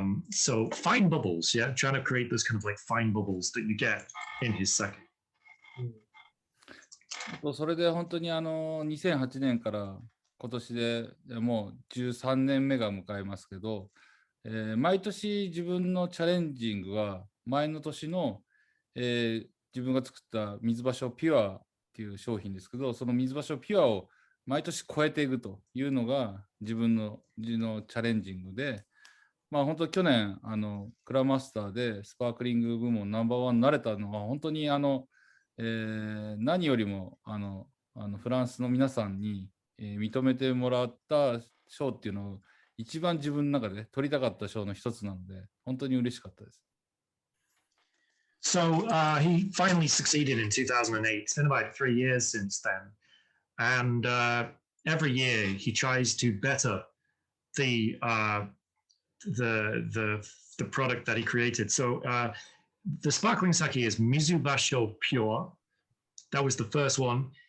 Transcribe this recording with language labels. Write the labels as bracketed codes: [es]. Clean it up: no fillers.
[en] So fine bubbles, yeah, trying to create those kind of like fine bubbles that you get in his sake. [ja] それで本当に2008年から今年でもう13年目が迎えますけど、毎年自分のチャレンジングは前の年の、自分が作った水芭蕉ピュアっていう商品ですけど、その水芭蕉ピュアを毎年超えていくというのが自分のチャレンジングで、本当去年クラマスターでスパークリング部門ナンバーワンになれたのは本当に何よりもフランスの皆さんに、認めてもらった賞っていうのを一番自分の中で取りたかった賞の一つなので本当に嬉しかったです。 [en] So he finally succeeded in 2008. It's been about 3 years since then. And every year he tries to better the product that he created. So the sparkling sake is Mizu Basho Pure. That was the first one.